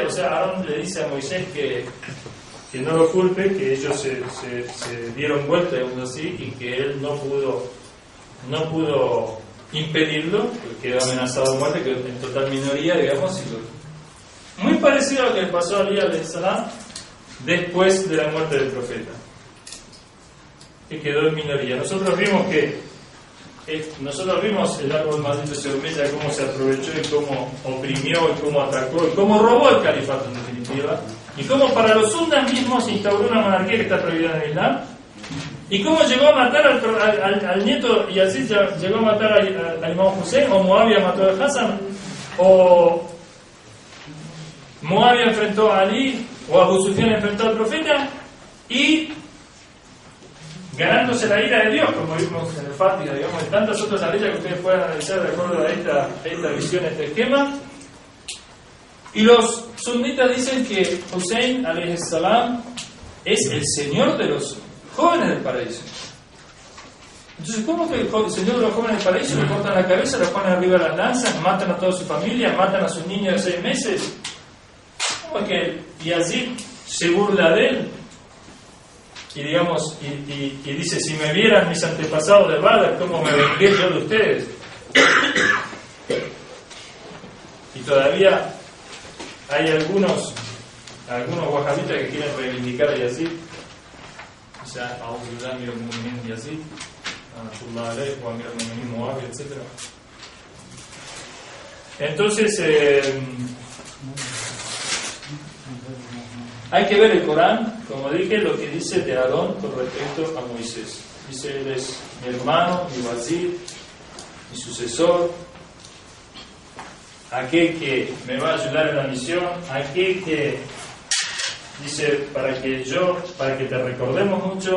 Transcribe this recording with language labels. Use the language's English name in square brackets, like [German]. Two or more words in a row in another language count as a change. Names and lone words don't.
[Spanish] O sea, Aarón le dice a Moisés que no lo culpe, que ellos se dieron vuelta, digamos así, y que él no pudo impedirlo, porque quedó amenazado de muerte, que en total minoría, digamos. Muy parecido a lo que le pasó a Elías [Arabic] عليه السلام [Spanish] después de la muerte del profeta, que quedó en minoría. Nosotros vimos el árbol maldito se humilla, cómo se aprovechó y cómo oprimió y cómo atacó y cómo robó el califato en definitiva, y cómo para los sundas mismos instauró una monarquía que está prohibida en el Islam, y cómo llegó a matar al nieto, y así llegó a matar al Imam Hussein, o Muawiyah mató a Hassan, o Muawiyah enfrentó a Ali, o Abu Sufyan enfrentó al profeta, y ganándose la ira de Dios, como vimos en el Fátima, digamos, en tantas otras áreas que ustedes puedan analizar de acuerdo a esta visión, este esquema. Y los sunnitas dicen que Hussein [Arabic] عليه السلام [Spanish] es el señor de los jóvenes del paraíso. Entonces, ¿cómo que el señor de los jóvenes del paraíso le cortan la cabeza, lo ponen arriba de las lanzas, matan a toda su familia, matan a sus niños de 6 meses? ¿Cómo es que Yazid se burla de él? Y digamos, y dice, si me vieran mis antepasados de Badr, ¿cómo me vengué yo de ustedes? Y todavía hay algunos wahabitas que quieren reivindicar a Yazid. O sea, a [Arabic] أمير المؤمنين [Spanish] Yazid, a Abdullah Alayh, o [Arabic] أمير المؤمنين [Spanish] Muawiyah, etc. Entonces, hay que ver el Corán, como dije, lo que dice de Aarón con respecto a Moisés. Dice, él es mi hermano, mi wazir, mi sucesor, aquel que me va a ayudar en la misión, aquel que dice para que te recordemos mucho.